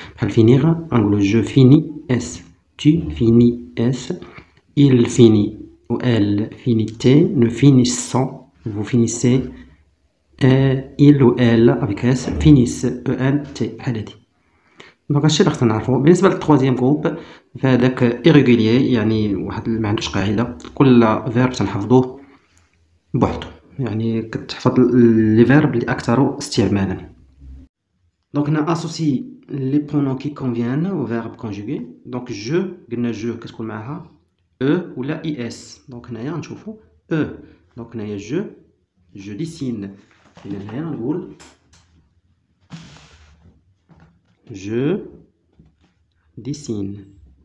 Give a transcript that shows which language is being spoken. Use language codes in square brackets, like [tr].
[ar] بحال فينيغ غنقولو [fr] جو فيني اس tu finis S, il finit ou elle finit T, nous finissons, vous finissez, il ou elle avec S finissent ENT [ar] بحال هادي. دونك هادشي اللي خصنا نعرفو. بالنسبة للتروازيام جروب فهداك irrégulier، يعني واحد معندوش قاعدة، كل فيرب تنحفظوه بوحدو، يعني كتحفظ لي فيرب اللي أكثر استعمالا. دونك هنا [fr] associe les pronoms qui conviennent au verbe conjugué. [ar] دونك جو قلنا جو كتكون معاها ولا اس. دونك هنايا غنشوفو دونك هنايا [fr] جو ديسين، [ar] إذا هنايا غنقول جو ديسين.